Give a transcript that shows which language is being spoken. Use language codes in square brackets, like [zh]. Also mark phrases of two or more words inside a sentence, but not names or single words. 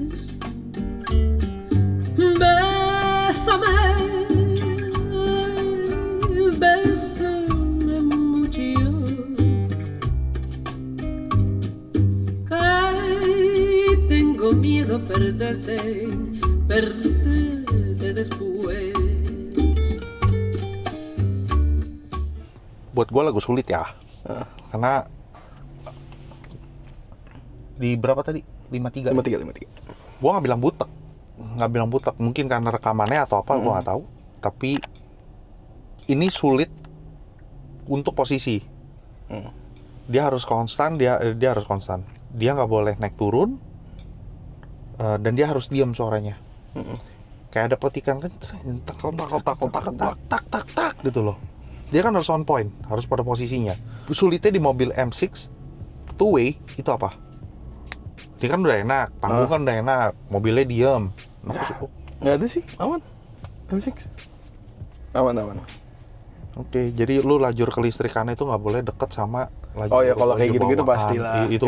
[es] Bésame, bésame mucho, tengo miedo perderte después. [id] Buat gue lagu sulit ya. Karena di berapa tadi? 53. 53. Gue nggak bilang butek. Mungkin karena rekamannya atau apa, gue nggak tahu. Tapi ini sulit untuk posisi. Dia harus konstan. Dia harus konstan. Dia nggak boleh naik turun. Dan dia harus diam suaranya. Kayak ada petikan kan, tak gitu loh. Dia kan harus [en] on point, [id] harus pada posisinya. Sulitnya di mobil M6 [en] two way [id] itu apa? Dia kan udah enak, panggung kan udah enak, mobilnya diem. Nggak ada sih, aman. M6 aman. Oke, jadi lu lajur kelistrikannya itu nggak boleh deket sama lajur. Oh ya, kalau kayak gitu-gitu bawahan. pastilah. Itu